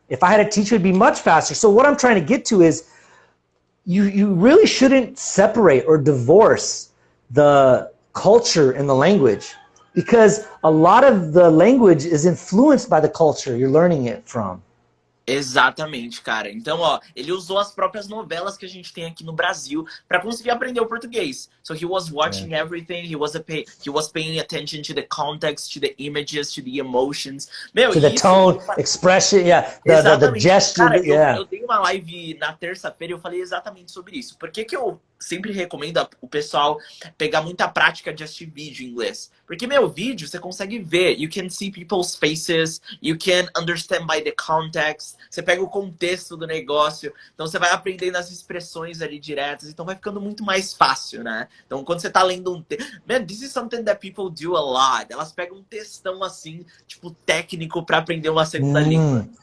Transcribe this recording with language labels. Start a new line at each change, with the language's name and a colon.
English: If I had a teacher, it would be much faster. So what I'm trying to get to is you really shouldn't separate or divorce the culture and the language. Because a lot of the language is influenced by the culture you're learning it from.
Portuguese: Exatamente, cara. Então, ele usou as próprias novelas que a gente tem aqui no Brasil para conseguir aprender o português.
English: So he was watching everything, he was paying attention to the context, to the images, to the emotions.
Portuguese: Meu,
English: to the tone, expression, the gesture,
Portuguese: cara, eu dei uma live na terça-feira e eu falei exatamente sobre isso. Por que eu sempre recomendo o pessoal pegar muita prática de assistir vídeo em inglês? Porque, meu, vídeo você consegue ver. You can see people's faces, you can understand by the context. Você pega o contexto do negócio, então você vai aprendendo as expressões ali diretas, então vai ficando muito mais fácil, né? Então quando você tá lendo um texto...
English: Man, this is something that people do a lot.
Portuguese: Elas pegam um textão assim, tipo, técnico pra aprender uma segunda língua.